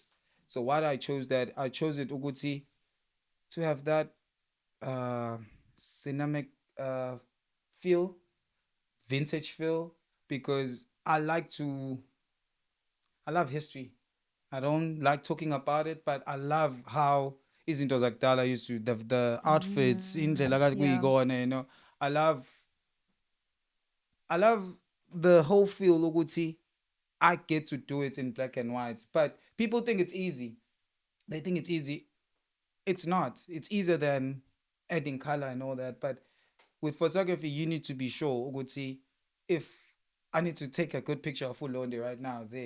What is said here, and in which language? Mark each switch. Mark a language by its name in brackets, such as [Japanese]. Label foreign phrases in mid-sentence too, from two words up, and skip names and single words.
[English] So why I chose it, Uguti, to have that cinematic feel, vintage feel because I love history. I don't like talking about it, but I love how [Zulu] izinto zakudala [English] used to the outfits [Zulu] indlela kade [English] Yeah. [Zulu] kuyikona, [English] you know. I love I love the whole feel ukuthi I get to do it in black and white. But people think it's easy. They think it's easy. It's not. It's easier than adding color and all that. But with photography, you need to be sure ukuthi if I need to take a good picture of Ulonde right now there.